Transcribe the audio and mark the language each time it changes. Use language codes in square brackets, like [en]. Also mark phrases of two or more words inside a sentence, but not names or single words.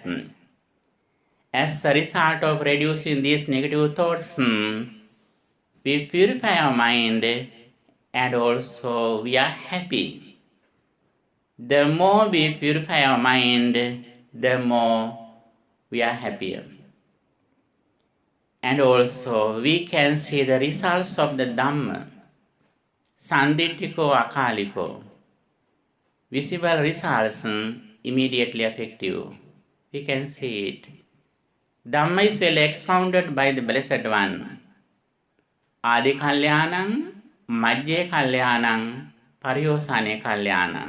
[en] As a result of reducing these negative thoughts, we purify our mind and also we are happy. The more we purify our mind, the more we are happier. And also we can see the results of the Dhamma, [pi] sanditthiko akaliko. [en] Visible results immediately effective. We can see it. Dhamma is well expounded by the Blessed One. [pi] Adi Kalyanam, Madhye Kalyanam, Pariyosane Kalyanam.